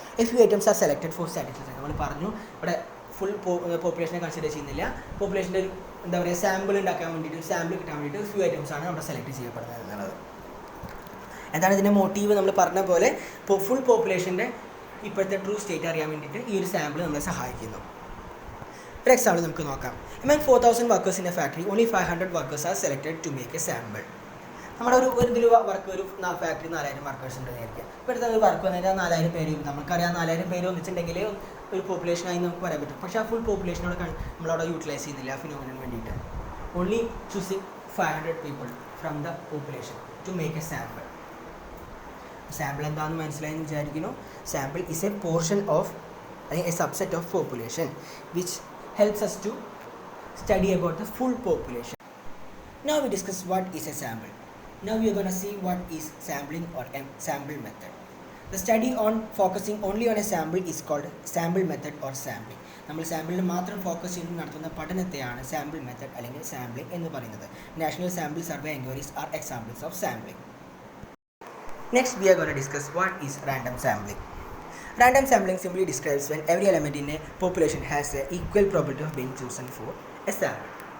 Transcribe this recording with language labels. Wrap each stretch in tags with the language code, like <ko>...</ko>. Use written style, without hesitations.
<en>A few items are selected for statistics.</en> <ml>നമ്മൾ പറഞ്ഞു ഇവിടെ ഫുൾ പോപ്പുലേഷനെ കൺസിഡർ ചെയ്യുന്നില്ല. പോപ്പുലേഷൻ്റെ ഒരു എന്താ പറയുക സാമ്പിൾ ഉണ്ടാക്കാൻ വേണ്ടിയിട്ട്, സാമ്പിൾ കിട്ടാൻ വേണ്ടിയിട്ട് ഫ്യൂ ഐറ്റംസ് ആണ് അവിടെ സെലക്ട് ചെയ്യപ്പെടുന്നത് എന്നുള്ളത്. എന്താണ് ഇതിൻ്റെ മോട്ടീവ്? നമ്മൾ പറഞ്ഞ പോലെ ഫുൾ പോപ്പുലേഷൻ്റെ ഇപ്പോഴത്തെ ട്രൂ സ്റ്റേറ്റ് അറിയാൻ വേണ്ടിയിട്ട് ഈ ഒരു സാമ്പിൾ നമ്മളെ സഹായിക്കുന്നു. ഒരു എക്സാമ്പിൾ നമുക്ക് നോക്കാം.</ml> <en>among 4000 workers in a factory, only 500 workers are selected to make a sample.</en> <ml>നമ്മുടെ ഒരു ഇതിൽ വർക്ക് ഒരു ഫാക്ടറി 4000 വർക്കേഴ്സ് ഉണ്ട് നേരിട്ട്. ഇപ്പോഴത്തെ ഒരു വർക്ക് വന്നിട്ട് 4000 പേര്, നമുക്കറിയാം 4000 പേര് ഒന്നിച്ചിട്ടുണ്ടെങ്കിൽ ഒരു പോപ്പുലേഷനായി നമുക്ക് പറയാൻ പറ്റും. പക്ഷേ ആ ഫുൾ പോപ്പുലേഷനോട് നമ്മളവിടെ യൂട്ടിലൈസ് ചെയ്യുന്നില്ല ആ ഫിനോമിനന് വേണ്ടിയിട്ട്.</ml> <en>Only choosing 500 people from the population to make a sample.</en> <ml>Sample എന്താണെന്ന് മനസ്സിലായെന്ന് വിചാരിക്കുന്നു.</ml> <en>Sample is a portion of അല്ലെങ്കിൽ a subset of population which helps us to study about the full population. Now we discuss what is a sample. Now we are going to see what is sampling or sample method. The study on focusing only on a sample is called sample method or sampling.</en> <ml>നമ്മൾ സാമ്പിളിൽ മാത്രം focus ചെയ്ത് നടത്തുന്ന പഠനത്തെയാണ് sample method അല്ലെങ്കിൽ sampling എന്ന് പറയുന്നത്.</ml> <en>National sample survey enquiries are examples of sampling. Next we are going to discuss what is random sampling. Random sampling simply describes when every element in a population has an equal probability of being chosen for a sample.</en>